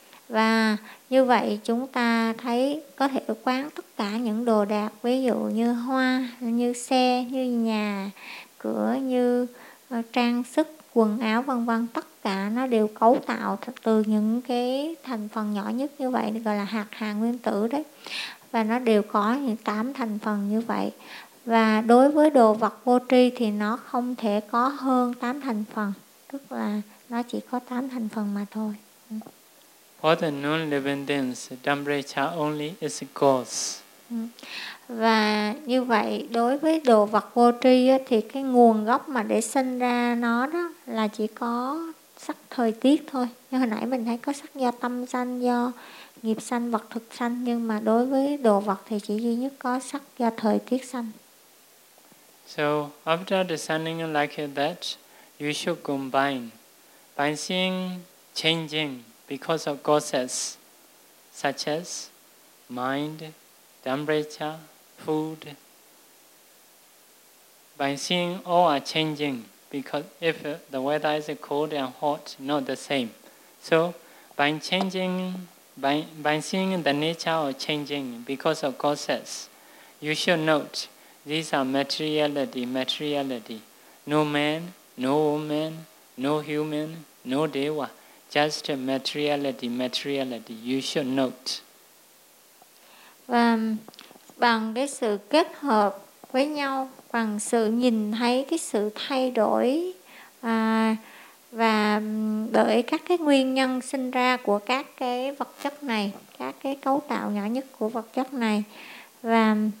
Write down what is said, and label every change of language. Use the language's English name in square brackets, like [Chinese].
[Vietnamese] Và như vậy chúng ta thấy có thể quán tất cả những đồ đạc, ví dụ như hoa, như xe, như nhà cửa, như trang sức, quần áo, vân vân, tất cả nó đều cấu tạo từ những cái thành phần nhỏ nhất như vậy, gọi là hạt hà nguyên tử đấy, và nó đều có những 8 thành phần như vậy. Và đối với đồ vật vô tri thì nó không thể có hơn 8 thành phần, tức là nó chỉ có 8 thành phần mà thôi. [English] For the non-living things, temperature only is cause. [Vietnamese] Và như vậy đối với đồ vật vô tri thì cái nguồn gốc mà để sinh ra nó đó là chỉ có sắc thời tiết thôi. Như hồi nãy mình thấy có sắc do tâm sanh, do nghiệp sanh, vật thực sanh, nhưng mà đối với đồ vật thì chỉ duy nhất có sắc do thời tiết sanh. [English] So after descending like that, you should combine by seeing changing because of causes such as mind, temperature, food. By seeing all are changing, because if the weather is cold and hot, not the same. So by changing, by seeing the nature of changing because of causes, you should note these are materiality, materiality. No man, no woman, no human, no deva. Just materiality, materiality. You should note. [Vietnamese] Và bằng cái sự kết hợp với nhau, bằng sự nhìn thấy cái sự thay đổi và bởi các cái nguyên nhân sinh ra của các cái vật chất này, các cái cấu tạo nhỏ nhất của vật chất này, và